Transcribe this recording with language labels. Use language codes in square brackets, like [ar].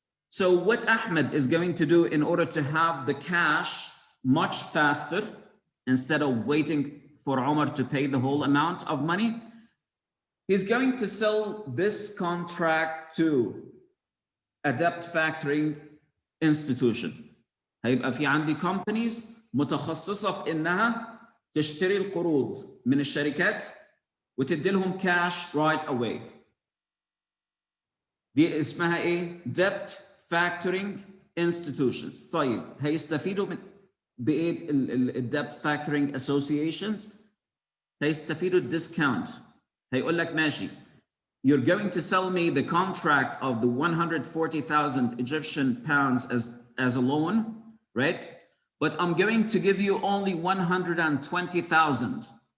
[en] So what Ahmed is going to do in order to have the cash much faster, instead of waiting for Omar to pay the whole amount of money, he's going to sell this contract to a debt factoring institution. [ar] هيبقى في عندي companies متخصصة في إنها تشتري القروض من الشركات وتدي لهم [en] cash right away. [ar] دي اسمها إيه؟ [en] Debt factoring institutions. [ar] طيب هيستفيدوا من بإيه ال [en] debt factoring associations؟ [ar] هيستفيدوا discount. هيقول لك ماشي, [en] you're going to sell me the contract of the 140,000 Egyptian pounds as a loan, right? But I'm going to give you only 120,000.